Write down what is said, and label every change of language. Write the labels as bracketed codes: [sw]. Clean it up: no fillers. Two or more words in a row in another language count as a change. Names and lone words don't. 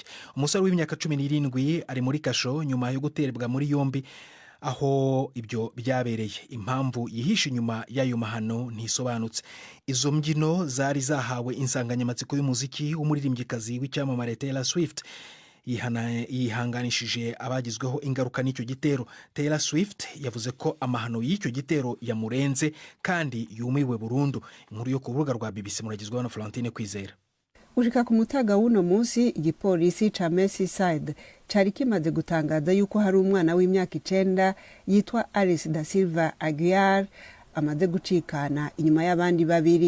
[rw] Umusore w'imyaka 17 ari muri kasho nyuma yo guterwa muri yombi aho ibyo byabereye. Impamvu yihishe inyuma y'ayo mahano ntisobanutse. Izo mbyino zari zahawe insanganyamatsiko y'umuziki w'umuririmbyikazi w'icyamamare Taylor Swift yihanganishije abagizweho ingaruka n'icyo gitero. Taylor Swift yavuze ko amahano y'icyo gitero yamurenze kandi yumiwe burundu. Inkuru yo ku rubuga rwa BBC muragizweho na Florentine Kwizera. [rn] Ushika ku mutaga w'uno munsi igipolisi ca Merseyside cari kimaze gutangaza yuko hari umwana w'imyaka 9 yitwa Alice da Silva Aguiar amaze gucikana inyuma y'abandi 2.